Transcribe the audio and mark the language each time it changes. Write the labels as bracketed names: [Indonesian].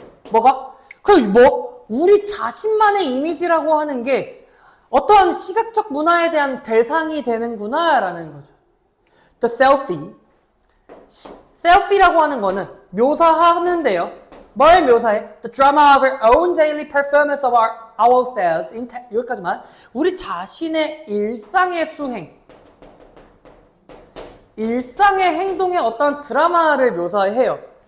[Korean] 뭐가? 우리 자신만의 이미지라고 하는 게 어떠한 시각적 문화에 대한 대상이 되는구나 라는 거죠. [English] The selfie. [Korean] selfie라고 하는 거는 묘사하는데요. 뭘 묘사해? [English] The drama of our own daily performance of ourselves. [Korean] 여기까지만. 우리 자신의 일상의 수행. 일상의 행동에 어떤 드라마를 묘사해요.